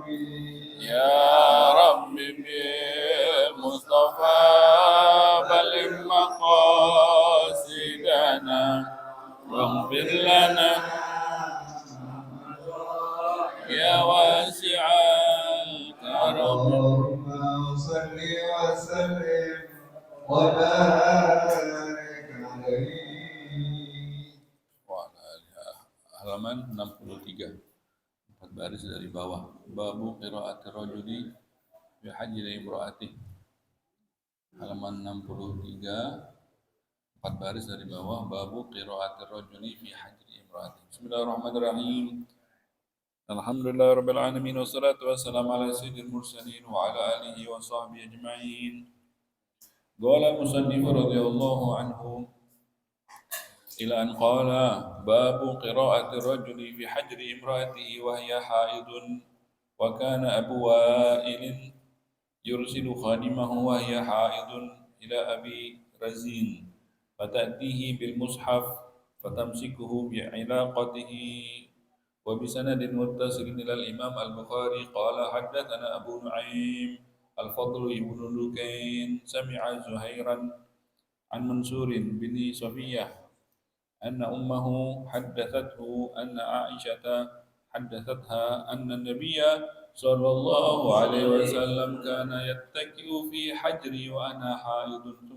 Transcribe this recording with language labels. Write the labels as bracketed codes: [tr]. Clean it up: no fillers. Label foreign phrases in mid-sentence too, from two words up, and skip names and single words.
[ar] يا رب بالمصطفى بلغ مقاصدنا واغفر لنا يا واسع الكرم اللهم صل وسلم وبارك عليه. [id] Halaman 63, 4 baris dari bawah. [ar] باب قراءة الرجل بحجر امرأته. [id] Halaman 63, 4 baris dari bawah. [ar] باب قراءة الرجل في حجر امرأته. بسم الله الرحمن الرحيم الحمد لله رب العالمين والصلاة والسلام على سيد المرسلين وعلى آله وصحبه أجمعين. قال المصنف رضي الله عنه إلى أن قال باب قراءة الرجل في حجر امرأته وهي حائض وكان أبو وائل يرسل خادمه وهي حائض إلى أبي رزين فتأتيه بال المصحف فتمسكه بعلاقته وبسند متصل إلى الإمام البخاري قال حدثنا أبو نعيم الفضل بن دكين سمع زهيرا عن منصور بن صفية أن أمه حدثته أن عائشة حدثتها أن النبي صلى الله عليه وسلم كان يتكئ في حجري وأنا حائض ثم